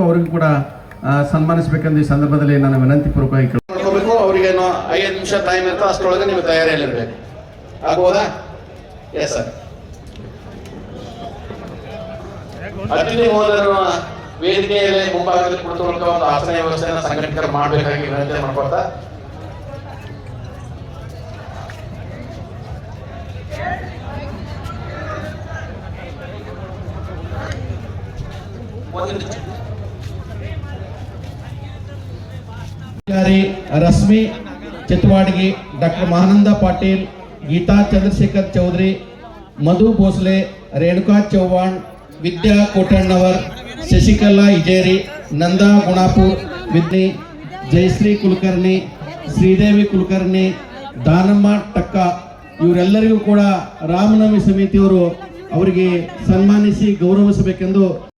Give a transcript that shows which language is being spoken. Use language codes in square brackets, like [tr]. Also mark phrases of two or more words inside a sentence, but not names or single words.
[kn] ಅವರಿಗೂ ಕೂಡ ಸನ್ಮಾನಿಸಬೇಕೆಂದು ಈ ಸಂದರ್ಭದಲ್ಲಿ ನಾನು ವಿನಂತಿ ಪೂರ್ವಕವಾಗಿ ಕೇಳ್ಕೊಬೇಕು. ಅವರಿಗೆ 5 ನಿಮಿಷ ಟೈಮ್ ಇರ್ತದೆ, ಅಷ್ಟರೊಳಗೆ ನೀವು ತಯಾರಿಯಲ್ಲಿರಬೇಕು. ಆಗ್ಬೋದಾ? [en] Yes sir. [kn] ಅತಿಥಿ ಹೋದರು ವೇದಿಕೆಯಲ್ಲಿ ಮುಂಭಾಗದಲ್ಲಿ ಕುಳಿತುಕೊಳ್ಳುವ ಒಂದು ಆಸನ ವ್ಯವಸ್ಥೆಯನ್ನು ಸಂಘಟಕರು ಮಾಡಬೇಕಾಗಿ ವಿನಂತಿ ಮಾಡ್ಕೊಳ್ತಾ रश्मि चितवाड़गी, डॉक्टर महानंदा पाटिल, गीता चंद्रशेखर चौधरी, मधु भोसले, रेणुका चौहान, विद्या कोटण्णवर, शशिकला इजेरी, नंदा गुणापुर, विद्नी, जयश्री कुलकर्णी, श्रीदेवी कुलकर्णी, दानम्म टक्क ಇವರೆಲ್ಲರಿಗೂ ಕೂಡ ರಾಮನವಮಿ ಸಮಿತಿಯವರು ಅವರಿಗೆ ಸನ್ಮಾನಿಸಿ ಗೌರವಿಸಬೇಕೆಂದು